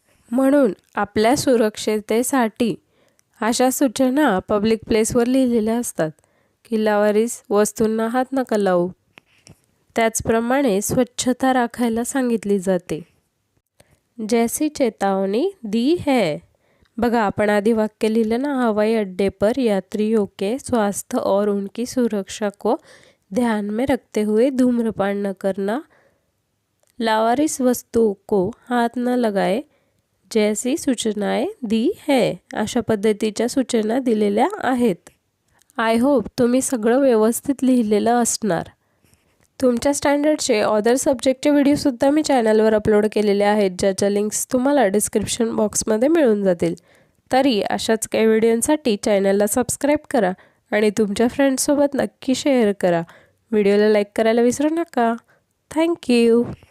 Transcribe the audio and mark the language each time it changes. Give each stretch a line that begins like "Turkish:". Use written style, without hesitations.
Marathi: म्हणून आपल्या सुरक्षिततेसाठी अशा सूचना पब्लिक प्लेसवर लिहिलेल्या असतात की लावारिस वस्तूंना हात नका लावू. त्याचप्रमाणे स्वच्छता राखायला सांगितली जाते.
Hindi: जैसी चेतावनी दी है.
Marathi: बघा, आपण आधी वाक्य लिहिलं ना,
Hindi: हवाई अड्डे पर यात्रियों के स्वास्थ्य और उनकी सुरक्षा को ध्यान में रखते हुए धूम्रपान न करना, लावारिस वस्तुओं को हाथ न लगाए जैसी सूचनाएं दी है.
Marathi: अशा पद्धतीच्या सूचना दिलेल्या आहेत.
English: I hope
Marathi: तुम्ही सगळं व्यवस्थित लिहिलेलं असणार. तुमच्या स्टँडर्डचे अदर सब्जेक्टचे व्हिडिओसुद्धा मी चॅनलवर अपलोड केलेले आहेत, ज्याच्या लिंक्स तुम्हाला डिस्क्रिप्शन बॉक्समध्ये मिळून जातील. तरी अशाच काही व्हिडिओंसाठी चॅनलला सबस्क्राईब करा आणि तुमच्या फ्रेंड्ससोबत नक्की शेअर करा. व्हिडिओला लाईक करायला विसरू नका. थँक्यू.